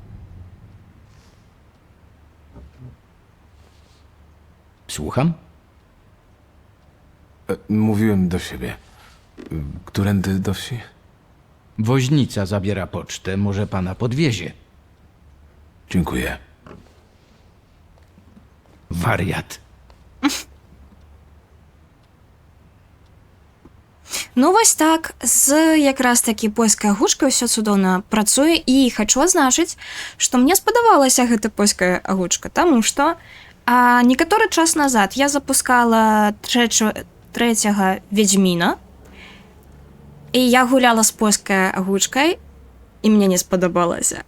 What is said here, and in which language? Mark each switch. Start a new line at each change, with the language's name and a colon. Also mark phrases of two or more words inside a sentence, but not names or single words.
Polish: Słucham? Mówiłem do siebie. Którędy do wsi? Woźnica zabiera pocztę. Może pana podwiezie. Dziękuję. Wariat.
Belarusian: Ну, вось так, з якраз такі польскай агучкай ўсё цудоўна працуе, і хачу азначыць, што мне спадабалася гэта польская агучка, таму што некаторы час назад я запускала трэцяга Ведзьміна, і я гуляла з польскай агучкай, і мне не спадабалася.